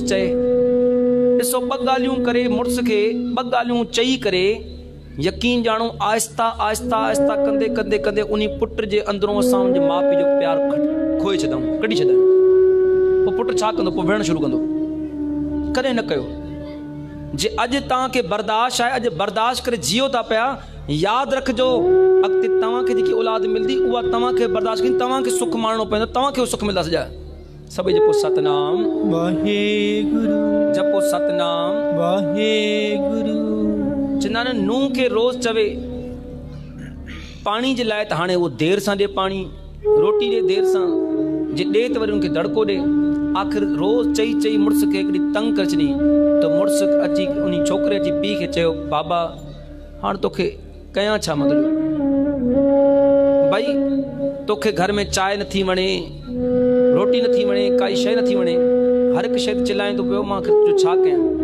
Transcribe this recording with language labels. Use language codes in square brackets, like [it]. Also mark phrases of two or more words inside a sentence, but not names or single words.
[sd] चए ॾिसो ॿ ॻाल्हियूं करे मुड़ुस खे ॿ ॻाल्हियूं चई करे यकीन ॼाणो आहिस्ता आहिस्ता आहिस्ता कंदे कंदे कंदे उन पुट जे अंदरों असां उनजे माउ पीउ जो प्यारु खोए छॾूं कढी छॾूं पोइ पुटु छा कंदो पोइ विढ़णु शुरू कंदो कॾहिं न कयो जे अॼु तव्हांखे बर्दाश्त आहे अॼु बर्दाश्त करे जियो था पिया यादि रखिजो अॻिते तव्हांखे जेकी औलाद मिलंदी उहा तव्हांखे बर्दाश्त करी तव्हांखे सुख माणणो पवंदो तव्हांखे सुख मिलंदा सॼा सभई जपो सतनाम वाहेगुरु जपो सतनाम वाहेगुरु चवंदा आहिनि नूंहं खे रोज़ चवे पाणी जे लाइ त हाणे उहो देरि सां ॾे पाणी रोटी ॾे देरि सां जे ॾे त वरी उनखे दड़को ॾे आख़िर रोज़ चई चई मुड़ुस खे हिकिड़ी तंग करे छॾी त मुड़ुस अची उन छोकिरे अची पीउ खे चयो बाबा हाणे तोखे कयां छा मतिलबु भई तोखे घर में चांहि नथी वणे रोटी नथी वणे काई शइ नथी वणे हर हिकु शइ ते चिल्लाए थो पियो मां जो छा कयां